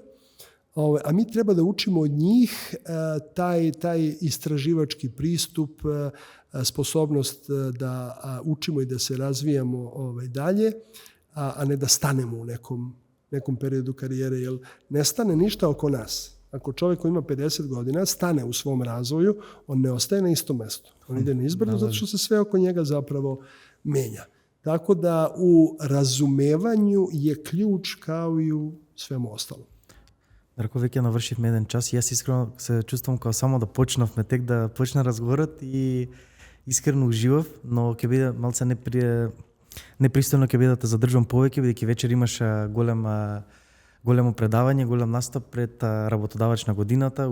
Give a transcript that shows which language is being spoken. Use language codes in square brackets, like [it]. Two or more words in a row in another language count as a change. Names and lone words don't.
[sr] A mi treba da učimo od njih taj istraživački pristup, sposobnost da učimo i da se razvijamo dalje, a ne da stanemo u nekom periodu karijere, jer ne stane ništa oko nas. Ako čovjek koji ima 50 godina stane u svom razvoju, on ne ostaje na istom mestu. On ide nizbrdo zato što se sve oko njega zapravo menja. Tako da u razumevanju je ključ kao i u svemu ostalom. [mk] Дарко, веќе навршивме еден час и јас искрено се чувствам како само да почнавме тек да почна разговорот и искрено уживав, но ќе биде малце непристојно ќе биде да те задржам повеќе, бидејќи вечер имаш големо предавање, голем настап пред работодавач на годината.